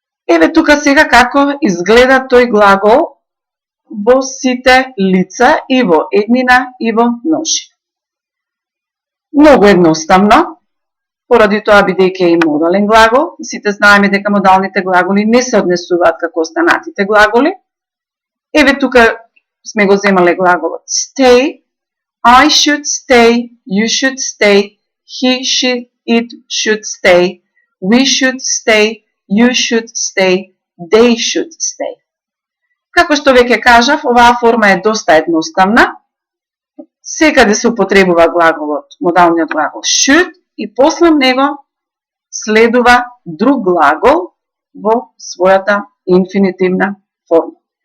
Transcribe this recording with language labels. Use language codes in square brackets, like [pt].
[mk] Еве тука сега како изгледа тој глагол во сите лица и во еднина и во множина. Многу едноставно, поради тоа бидејќи е и модален глагол, сите знаеме дека модалните глаголи не се однесуваат како останатите глаголи. Еве тука сме го земале глаголот [en] stay, I should stay, you should stay, he, she, it should stay, we should stay, you should stay, they should stay. [mk] Како што веќе кажав, оваа форма е доста едноставна. Секаде се употребува глаголот, модалниот глагол should и после него следува друг глагол во својата инфинитивна форма.